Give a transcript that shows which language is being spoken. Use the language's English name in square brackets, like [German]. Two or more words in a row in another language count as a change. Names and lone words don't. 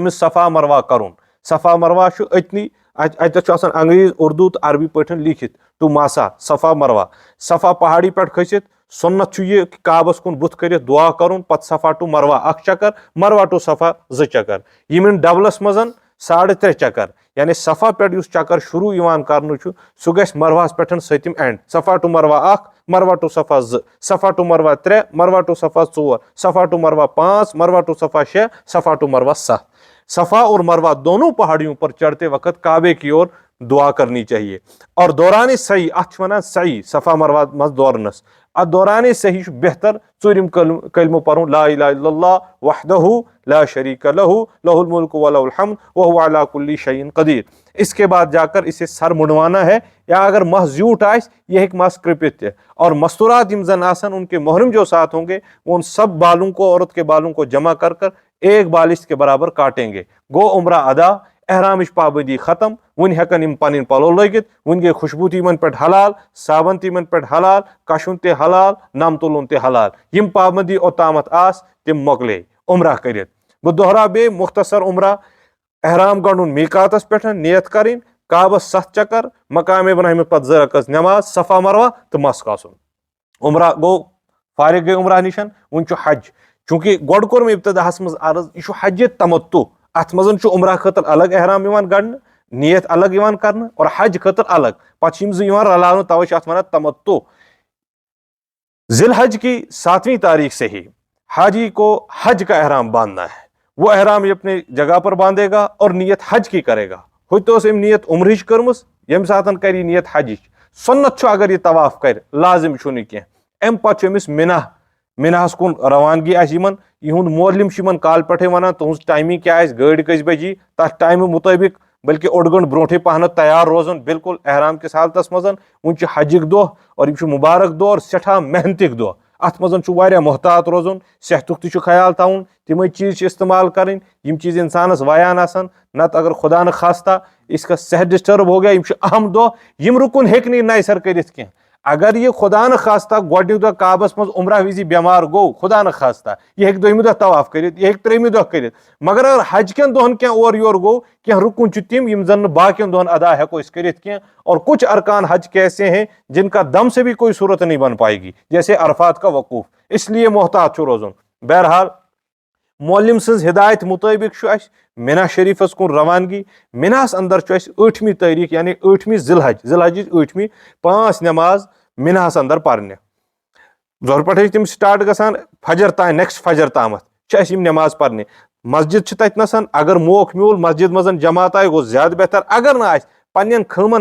[Kashmiri] أمِس صفا مروا کرُن صفا مروا چھُ أتنی اتٮ۪تھ چھُ آسان انگریٖز اردوٗ تہٕ عربی پٲٹھۍ لیٖکھِتھ ٹُو ماسا صفا مروا صفا پہاڑی پٮ۪ٹھ کھٔسِتھ سُنت چھُ یہِ کعبس کُن بُتھ کٔرِتھ دعا کرُن پتہٕ صفا ٹُو مروا 1 چکر مروا ٹُو صفا 2 چکر یِم یِن ڈبلس منٛز 3.5 چکر یعنی صفا پٮ۪ٹھ یُس چکر شروٗع یِوان کرنہٕ چھُ سُہ گژھِ مرواہس پٮ۪ٹھ 7م اینڈ صفا ٹُو مروا 1 مروا ٹُو صفا 2 صفا ٹُو مروا 3 مروا ٹُو صفا 4 صفا ٹُو مروا 5 مروا ٹُو صفا 6 صفا ٹُو مروا 7 [Urdu] صفا اور مروا دونوں پہاڑیوں پر چڑھتے وقت کعبے کی اور دعا کرنی چاہیے اور دوران صحیح [Kashmiri] اتھ چھِ ونان صحیح صفا مروا منٛز دورنس اتھ دوران صحیح چھُ بہتر 4م کلمہٕ پرُن [Arabic] لا الہ الا اللہ وحدہ لا شریک لہ لہ الملک ولہ الحمد وہو علی کل شیء قدیر [Urdu] اس کے بعد جا کر اسے سر منڈوانا ہے یا [Kashmiri] اگر مہ زیوٗٹھ آسہِ یہ ہیٚکہِ مس کرٛپِتھ تہِ [Urdu] اور مستورات [Kashmiri] یِم زن آسن [Urdu] ان کے محرم جو ساتھ ہوں گے وہ ان سب بالوں کو عورت کے بالوں کو جمع کر ایک بالش کے برابر کاٹیں گے [Kashmiri] گو عمرہ ادا احرامٕچ پابندی ختم وۄنۍ ہٮ۪کن یِم پنٕنۍ پلو لٲگِتھ وۄنۍ گٔے خوشبوٗ تہِ یِمن پٮ۪ٹھ حلال صابن تہِ یِمن پٮ۪ٹھ حلال کشُن تہِ حلال نم تُلُن تہِ حلال یِم پابندی اوٚتامتھ آسہٕ تِم مۄکلے عمرہ کٔرِتھ بہٕ دۄہراو بیٚیہِ مختصر عمرہ احرام گنٛڈُن میٖقاتس پٮ۪ٹھ نیت کرٕنۍ کعبس 7 چکر مقامِ ابراہیمس پتہٕ 2 رکٲژ نٮ۪ماز صفا مروا تہٕ مس کاسُن عمرہ گوٚو فارغ گٔے عمرہ نِش وۄنۍ چھُ حج چوٗنٛکہِ گۄڈٕ کوٚر مےٚ ابتداہس منٛز عرض یہِ چھُ حجہِ تمتُع اتھ منٛز چھُ عمرہ خٲطرٕ الگ احرام یِوان گنڈنہٕ نیت الگ یِوان کرنہٕ اور حج خٲطرٕ الگ پتہٕ چھِ یِم 2 یِوان رلاونہٕ توے چھِ اتھ ونان تمتُع [Urdu] ذی الحج کی 7ویں تاریخ سے ہی حاجی کو حج کا احرام باندھنا ہے وہ احرام یہ اپنے جگہ پر باندھے گا اور نیت حج کی کرے گا [Kashmiri] ہوتہِ اوس أمۍ نیت عمرٕچ کٔرمٕژ ییٚمہِ ساتہٕ کرِ یہِ نیت حجِچ سُنت چھُ اگر یہِ طواف کرِ لازم چھُنہٕ کینٛہہ امہِ پتہٕ چھُ أمِس مِناہس کُن روانگی آسہِ یِمن یِہُنٛد مولِم چھُ یِمن کالہٕ پٮ۪ٹھے ونان تُہنٛز ٹایمِنگ کیاہ آسہِ گٲڑۍ کٔژِ بجی تتھ ٹایمہِ مُطٲبق بلکہِ 1 گٲنٛٹہٕ برونٛٹھٕے پہنتھ تیار روزُن بالکل احرام کِس حالتس منٛز وۄنۍ چھُ حجِک دۄہ اور یِم چھُ مُبارک دۄہ اور سٮ۪ٹھاہ محنتٕکۍ دۄہ اتھ منٛز چھُ واریاہ محتاط روزُن صحتُک تہِ چھُ خیال تھاوُن تِمے چیٖز چھِ استعمال کرٕنۍ یِم چیٖز انسانس وایان آسن نتہٕ اگر خدا نہ خاستہ [Urdu] اس کا صحت ڈسٹرب ہو گیا [Kashmiri] یِم چھِ اہم دۄہ یِم رُکُن ہیٚکہِ نہٕ یہِ نَیہِ سر کٔرِتھ کینٛہہ اگر یہِ خدا نہ خاستہ گۄڈنیُک دۄہ کعبس منٛز عمرہ وِزِ بٮ۪مار گوٚو خدا نہ خاستہ یہِ ہیٚکہِ 2مہِ دۄہ طواف کٔرِتھ یہِ ہیٚکہِ 3مہِ دۄہ کٔرِتھ مگر اگر حج کٮ۪ن دۄہن کینٛہہ اورٕ یورٕ گوٚو کینٛہہ رُکُن چھُ تِم یِم زن نہٕ باقین دۄہن ادا ہٮ۪کو أسۍ کٔرِتھ کینٛہہ [Urdu] اور کچھ ارکان حج کے ایسے ہیں جن کا دم سے بھی کوئی صورت نہیں بن پائے گی جیسے عرفات کا وقوف اس لیے [Kashmiri] محتاط چھُ روزُن بہرحال مولِم سٕنٛز ہدایت مُطٲبق چھُ اسہِ مینا شریٖفس کُن روانگی میناہس اندر چھُ اسہِ 8مہِ تٲریٖخ یعنی 8مہِ ذی الحجٕچ 8مہِ 5 نٮ۪ماز میناہس اندر پرنہِ زۄہرٕ پٮ۪ٹھے چھِ تِم سٹارٹ گژھان فجر تام نیکسٹ فجر تامتھ چھِ اسہِ یِم نٮ۪ماز پرنہِ مسجد چھ تتنسن اگر موقع میول مسجد مزن جماعت آئی گو زیادہ بہتر اگر نہ آس پنن خیمن